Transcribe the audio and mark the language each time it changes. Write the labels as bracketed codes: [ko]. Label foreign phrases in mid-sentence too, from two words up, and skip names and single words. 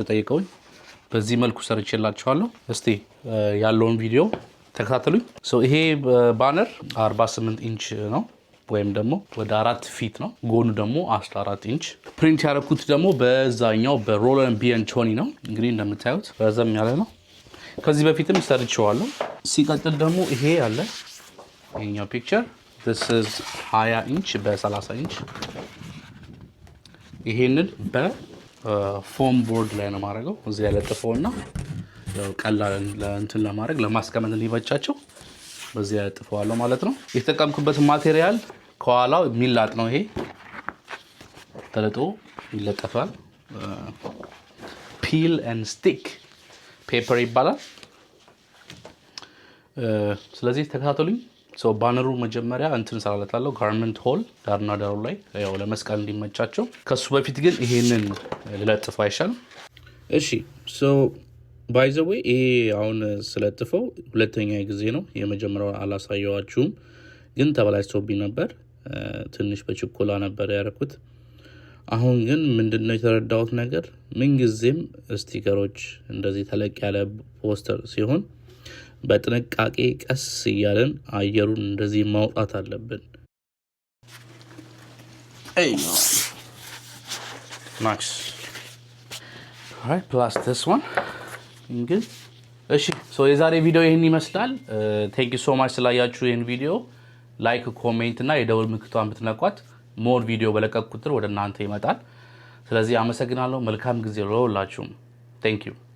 [am] ጠይቀውኝ በዚህ መልኩ ሰርቼላችኋለሁ እስቲ ያለውን ቪዲዮ ተከታተሉኝ ይሄ ባነር 48 ኢንች ነው ወይም ደግሞ ወደ 4 ፊት ነው ጎኑ ደግሞ 14 ኢንች ፕሪንት ያደረኩት ደግሞ በዛኛው በሮለር ቢኤን ቾኒ ነው እንግዲህ እንደምታዩት ረዘም ያለ ነው ከዚህ በፊትም ሰርቼዋለሁ ሲቀጥል ደግሞ ይሄ ያለ ይሄኛው ፒክቸር [en] this is [am] 20 ኢንች በ30 ኢንች ይሄንን በፎም ቦርድ ላይ ነው ማድረገው እዚህ ያለጥፈውና ያው ቀላል ለእንትን ለማድረግ ለማስቀመጥ እንዲመቻቸው በዚህ ያለጥፈዋለሁ ማለት ነው የተጠቀምኩበት ማቴሪያል ከኋላው ሚላጥ ነው ይሄ ተለጦ ይለጠፋል [en] peel and stick [am] ፔፐር ይባላል ስለዚህ ተከታተሉኝ ባነሩ መጀመሪያ እንትን ሰራለታለሁ [en] garment hole [am] ዳርና ዳሩ ላይ ያው ለመስቀል እንዲመቻቸው ከሱ በፊት ግን ይሄንን ለጥፈው አይሻልም እሺ [en] by the way [am] ይሄ አሁን ስለጥፈው ሁለተኛ ጊዜ ነው የመጀመሪያው አላሳየዋችሁም ግን ተበላሽቶብኝ ነበር ትንሽ በችኮላ ነበር ያረኩት አሁን ግን ምንድነው የተረዳሁት ነገር ምን ጊዜም ስቲከሮች እንደዚህ ተለቅ ያለ ፖስተር ሲሆን በጥንቃቄ ቀስ ይያለን አየሩን እንደዚህ ማውጣት አለብን [en] nice right plus this one good [am] እሺ የዛሬ ቪዲዮ ይሄን ይመስላል [en] thank you so much [am] ስላያችሁ ይሄን ቪዲዮ ላይክ ኮሜንት እና የደወል ምልክቷን ብትነኳት [en] more video [am] በለቀቅ ቁጥር ወደ እናንተ ይመጣል ስለዚህ አመሰግናለሁ መልካም ጊዜ ለሁላችሁም [en] thank you